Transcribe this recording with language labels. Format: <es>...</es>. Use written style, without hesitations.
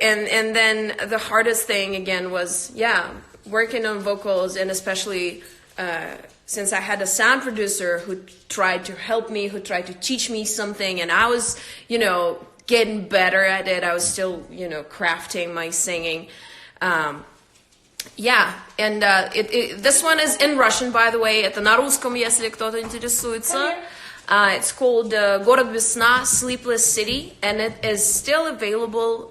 <en>And then the hardest thing again was working on vocals, and especially since I had a sound producer who tried to help me, who tried to teach me something, and I was, getting better at it. I was still, crafting my singing. This one is in Russian, by the way.</en> <ru>Это на русском, если кто-то интересуется.</ru> <en>It's called Город без сна, Sleepless City, and it is still available.</en>